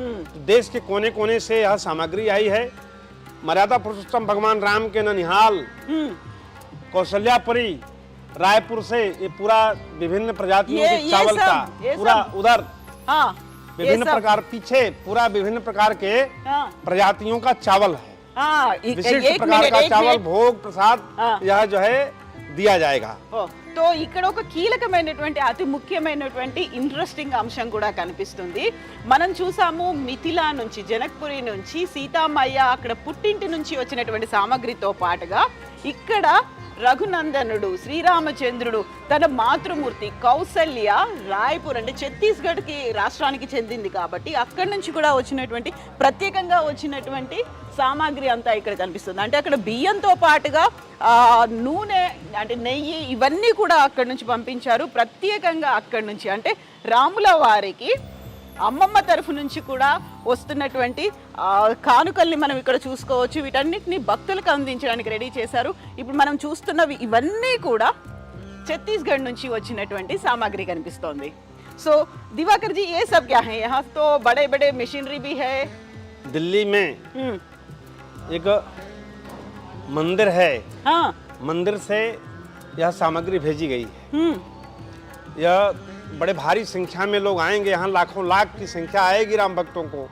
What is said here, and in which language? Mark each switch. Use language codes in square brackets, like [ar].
[hi] तो देश के कोने कोने से यह सामग्री आई है। मर्यादा पुरुषोत्तम भगवान राम के ननिहाल, कौशल्यापुरी, रायपुर से ये पूरा विभिन्न प्रजातियों के चावल का पूरा उधर विभिन्न प्रकार, पीछे पूरा विभिन्न प्रकार के प्रजातियों का चावल है। विशिष्ट प्रकार का चावल भोग प्रसाद यह जो है दिया जाएगा। [te] तो ఇక్కడ ఒక కీలకమైనటువంటి అతి ముఖ్యమైనటువంటి ఇంట్రెస్టింగ్ అంశం కూడా కనిపిస్తుంది. మనం చూసాము మిథిలా నుంచి, జనక్పురి నుంచి సీతామయ్య అక్కడ పుట్టింటి నుంచి వచ్చినటువంటి సామగ్రితో పాటుగా ఇక్కడ రఘునందనుడు, శ్రీరామచంద్రుడు, తన మాతృమూర్తి కౌసల్య రాయ్పూర్ అంటే ఛత్తీస్గఢ్ కి రాష్ట్రానికి చెందింది కాబట్టి అక్కడి నుంచి కూడా వచ్చినటువంటి ప్రత్యేకంగా వచ్చినటువంటి సామాగ్రి అంతా ఇక్కడ కనిపిస్తుంది. అంటే అక్కడ బియ్యంతో పాటుగా నూనె అంటే నెయ్యి ఇవన్నీ కూడా అక్కడి నుంచి పంపించారు ప్రత్యేకంగా అక్కడి నుంచి. అంటే రాముల వారికి అమ్మమ్మ తరఫు నుంచి కూడా వస్తున్నటువంటి కానుకల్ని మనం ఇక్కడ చూసుకోవచ్చు. వీటన్నిటిని భక్తులకు అందించడానికి రెడీ చేశారు. ఇప్పుడు మనం చూస్తున్నవి ఇవన్నీ కూడా ఛత్తీస్గఢ్ నుంచి వచ్చినటువంటి సామాగ్రి కనిపిస్తోంది. [hi] సో दिवाकर जी, ये सब क्या है? यहाँ तो बड़े बड़े मशीनरी भी है। दिल्ली में एक मंदिर है, मंदिर से यह सामग्री भेजी गई है। यह बड़े भारी संख्या में लोग आएंगे, यहाँ लाखों लाख की संख्या आएगी राम भक्तों को।